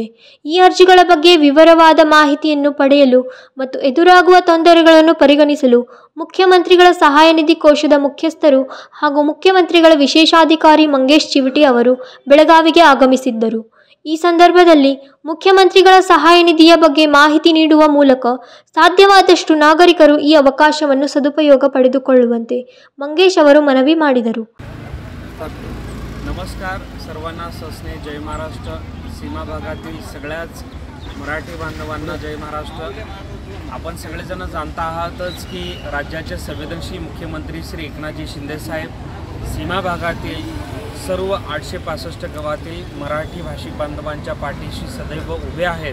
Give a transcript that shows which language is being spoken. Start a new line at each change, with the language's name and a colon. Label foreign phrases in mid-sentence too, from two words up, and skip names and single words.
Kannada: ಈ ಅರ್ಜಿಗಳ ಬಗ್ಗೆ ವಿವರವಾದ ಮಾಹಿತಿಯನ್ನು ಪಡೆಯಲು ಮತ್ತು ಎದುರಾಗುವ ತೊಂದರೆಗಳನ್ನು ಪರಿಗಣಿಸಲು ಮುಖ್ಯಮಂತ್ರಿಗಳ ಸಹಾಯ ನಿಧಿ ಕೋಶದ ಮುಖ್ಯಸ್ಥರು ಹಾಗೂ ಮುಖ್ಯಮಂತ್ರಿಗಳ ವಿಶೇಷಾಧಿಕಾರಿ ಮಂಗೇಶ್ ಚಿವಟಿ ಅವರು ಬೆಳಗಾವಿಗೆ ಆಗಮಿಸಿದ್ದರು. ಈ ಸಂದರ್ಭದಲ್ಲಿ ಮುಖ್ಯಮಂತ್ರಿಗಳ ಸಹಾಯ ನಿಧಿಯ ಬಗ್ಗೆ ಮಾಹಿತಿ ನೀಡುವ ಮೂಲಕ ಸಾಧ್ಯವಾದಷ್ಟು ನಾಗರಿಕರು ಈ ಅವಕಾಶವನ್ನು सदुपयोग पಡೆದುಕೊಳ್ಳುವಂತೆ मंगेश ಅವರು ಮನವಿ ಮಾಡಿದರು.
Marathi: नमस्कार सर्वांना सस्ने जय महाराष्ट्र. सीमा भागातील सगळ्याच मराठी बांधवांना जय महाराष्ट्र. आपण सगळेजण जाणता आहातच की राज्याचे संवेदनशील मुख्यमंत्री श्री एकनाथजी शिंदे साहेब सीमा भागातील सर्व 865 गावातील मराठी भाषिक बांधवांच्या पाठीशी सदैव उभे आहेत.